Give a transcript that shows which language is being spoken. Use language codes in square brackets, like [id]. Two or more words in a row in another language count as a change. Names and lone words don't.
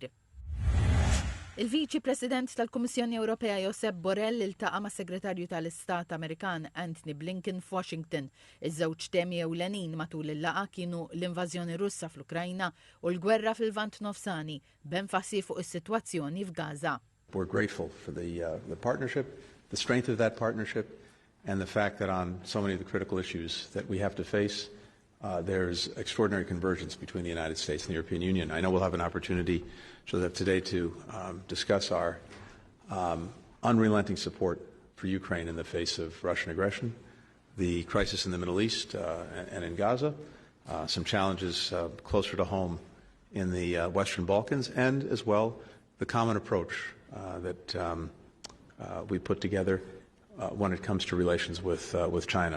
[mt] Il-Viċi President tal-Kummissjoni Ewropea Josep Borrell iltaqa' ma' Segretarju tal-Istat Amerikan Anthony Blinken f'Washington. Iż-żewġ temi ewlenin matul il-laqgħa kienu l-invażjoni Russa fl-Ukrajna u l-gwerra fil-Lvant Nofsani b'enfasi fuq is-sitwazzjoni f'Gaza. [en] We're grateful for the partnership, the strength of that partnership, and the fact that on so many of the critical issues that we have to face, there's extraordinary convergence between the United States and the European Union. I know we'll have an opportunity today to discuss our unrelenting support for Ukraine in the face of Russian aggression, the crisis in the Middle East and in Gaza, some challenges closer to home in the Western Balkans, and as well the common approach that we put together when it comes to relations with China.